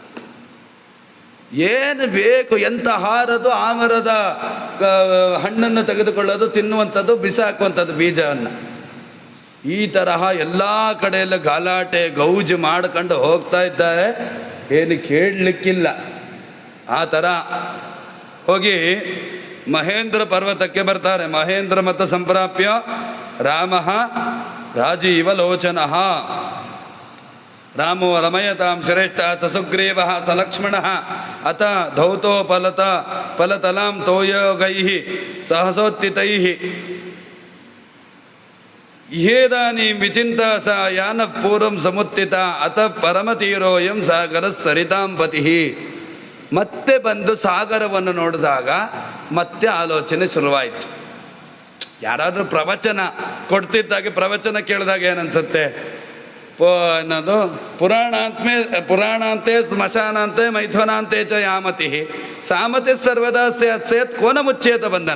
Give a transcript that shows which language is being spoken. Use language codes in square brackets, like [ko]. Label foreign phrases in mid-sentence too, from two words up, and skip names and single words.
[kn] ಏನು ಬೇಕು ಎಂತ ಹಾರದು, ಆ ಮರದ ಹಣ್ಣನ್ನು ತೆಗೆದುಕೊಳ್ಳೋದು, ತಿನ್ನುವಂಥದ್ದು, ಬಿಸಾಕುವಂಥದ್ದು ಬೀಜವನ್ನು. ಈ ತರಹ ಎಲ್ಲ ಕಡೆಯಲ್ಲ ಗಲಾಟೆ ಗೌಜು ಮಾಡ್ಕೊಂಡು ಹೋಗ್ತಾ ಇದ್ದಾರೆ. ಏನು ಕೇಳಲಿಕ್ಕಿಲ್ಲ. ಆ ಥರ ಹೋಗಿ ಮಹೇಂದ್ರ ಪರ್ವತಕ್ಕೆ ಬರ್ತಾರೆ. [sa] ಮಹೇಂದ್ರ ಮತ ಸಂಪ್ರಾಪ್ಯ ರಾಮ ರಾಜೀವ ಲೋಚನ. ರಾಮೋ ರಮಯತಾಂ ಶ್ರೇಷ್ಠ ಸಸುಗ್ರೀವ ಸಲಕ್ಷ್ಮಣ ಅತ ಧೌತೋ ಫಲತಲಾಂ ತೋಯೋಗೈ ಸಹಸೋತ್ತಿತೈ ಇಹೇದಾನೀಂ ವಿಚಿಂತ ಸ ಯಾನ ಪೂರ್ವಂ ಸಮುತ್ತಿತ ಅತ ಪರಮತೀರೋಯಂ ಸಾಗರ ಸರಿತಾಂ ಪತಿ. [kn] ಮತ್ತೆ ಬಂದು ಸಾಗರವನ್ನು ನೋಡಿದಾಗ ಮತ್ತೆ ಆಲೋಚನೆ ಶುರುವಾಯಿತು. ಯಾರಾದರೂ ಪ್ರವಚನ ಕೊಡ್ತಿದ್ದಾಗೆ, ಪ್ರವಚನ ಕೇಳಿದಾಗ ಏನನ್ಸುತ್ತೆ? [sa] ಅನ್ನೋದು ಪುರಾಣಾಂತೆ ಸ್ಮಶಾನಾಂತೆ ಮೈಥುನಾಂತೆ ಚ ಯಾಮತಿ ಸಾಮತಿ ಸರ್ವದಾ ಸೇತ್ ಕೋನ ಮುಚ್ಚೇತ ಬಂಧನ.